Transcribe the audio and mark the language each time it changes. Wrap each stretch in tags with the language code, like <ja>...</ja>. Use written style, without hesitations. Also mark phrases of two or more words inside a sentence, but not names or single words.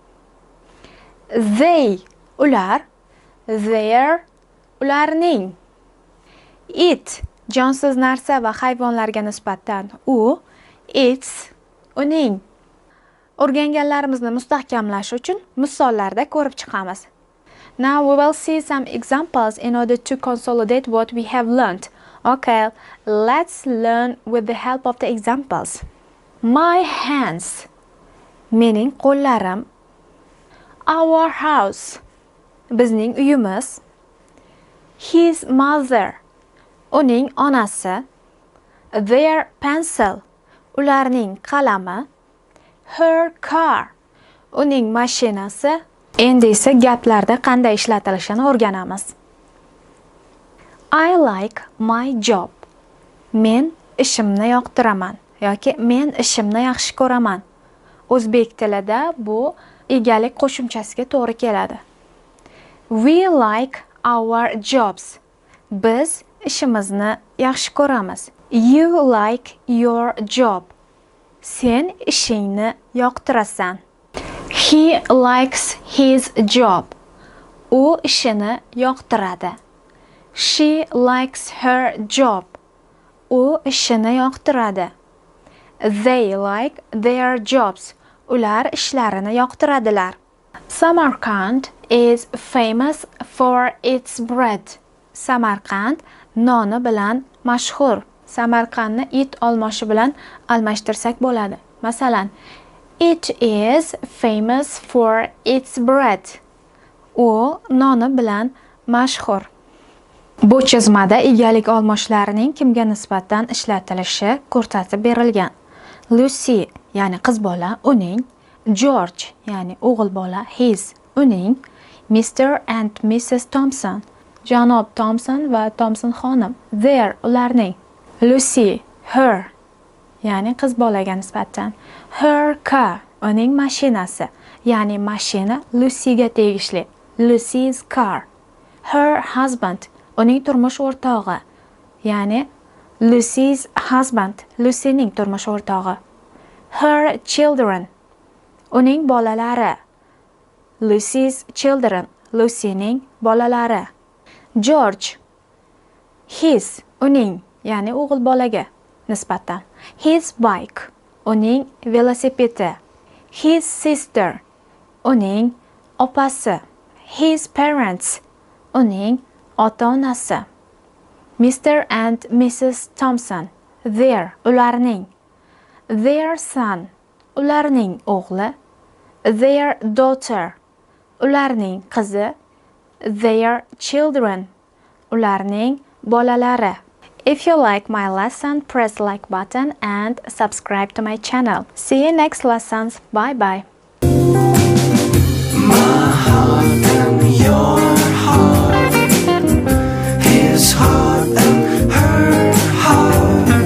<uz>They, ular, their, ularning. It, jonsiz narsa va hayvonlarga nisbatan u, its, uning. O'rganganlarimizni mustahkamlash uchun misollarda ko'rib chiqamiz.</uz> <en>Now we will see some examples in order to consolidate what we have learned. Okay, let's learn with the help of the examples. My hands,</en> <uz>mening qo'llarim.</uz> <en>Our house,</en> <uz>bizning uyimiz.</uz> <en>His mother,</en> <uz>uning onasi.</uz> <en>Their pencil, ularning qalami. Her car,</en> <uz>uning mashinasi. Endi esa gaplarda qanday ishlatilishini o'rganamiz.</uz> <en>I like my job.</en> <uz>Men ishimni yoqtiraman yoki men ishimni yaxshi ko'raman. O'zbek tilida bu egalik qo'shimchasiga to'g'ri keladi.</uz> <en>We like our jobs.</en> <uz>Biz ishimizni yaxshi ko'ramiz.</uz> <en>You like your job.</en> <uz>Sen ishingni yoqtirasan.</uz> <en>He likes his job.</en> <uz>U ishini yoqtiradi.</uz> <en>She likes her job.</en> <uz>U ishini yoqtiradi.</uz> <en>They like their jobs.</en> <uz>Ular ishlarini yoqtiradilar.</uz> <en>Samarkand is famous for its bread.</en> <uz>Samarqand noni bilan mashhur. Samarqandni it olmoshi bilan almashtirsak bo'ladi. Masalan,</uz> <en>it is famous for its bread.</en> <uz>U noni bilan mashhur. Bu chizmada egalik olmoshlarining kimga nisbatan ishlatilishi ko'rsatib berilgan. Lucy, ya'ni qiz bola, uning. George, ya'ni o'g'il bola, his, uning.</uz> <en>Mr. and Mrs. Thompson,</en> <uz>janob Thompson va Thompson xonim, their, ularning. Lucy, her, ya'ni qiz bolaga nisbatan.</uz> <en>Her car,</en> <uz>uning mashinasi, ya'ni mashina Lucyga tegishli.</uz> <en>Lucy's car. Her husband,</en> <uz>uning turmush o'rtog'i, ya'ni</uz> <en>Lucy's husband,</en> <uz>Lucyning turmush o'rtog'i.</uz> <en>Her children,</en> <uz>uning bolalari.</uz> <en>Lucy's children,</en> <uz>Lucyning bolalari. George, his, uning, ya'ni o'g'il bolaga nisbatan.</uz> <en>His bike,</en> <uz>uning velosipedi.</uz> <en>His sister,</en> <uz>uning opasi.</uz> <en>His parents,</en> <uz>uning ota-onasi.</uz> <en>Mr. and Mrs. Thompson, their, ularning. Their son,</en> <uz>ularning o'g'li.</uz> <en>Their daughter,</en> <uz>ularning qizi.</uz> <en>Their children,</en> <uz>ularning bolalari.</uz> <en>If you like my lesson, press like button and subscribe to my channel. See you next lessons. Bye bye. My heart and your heart, his heart and her heart,</en>